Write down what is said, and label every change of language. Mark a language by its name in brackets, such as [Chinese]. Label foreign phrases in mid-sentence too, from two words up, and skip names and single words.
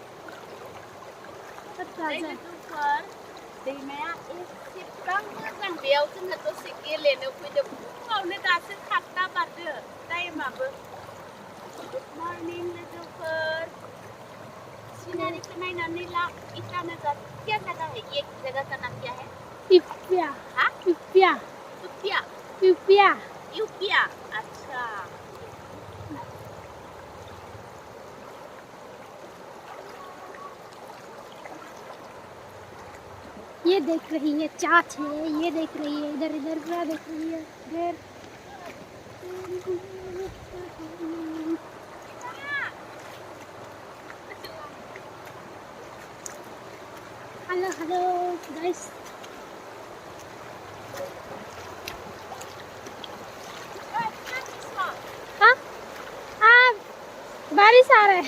[Bodo] लोगोफोर दैमाया एसेबां मोजां बेयाव जोङो दसे गेलेनो फैदों फुङावनो दासो 7टा बारदो टाइमाबो [English] good morning [Bodo] लोगोफोर सिनारिखौ नायनानै ला इटानो [Hindi] क्या जगह है ये जगह का नाम क्या है पिपिया हाँ पिपिया पिपिया पिपिया यूपिया अच्छा ये देख रही है चाच है ये देख रही है इधर इधर पूरा देख रही है इधर [English] hello hello guys [Hindi] हाँ बारिश आ रहा है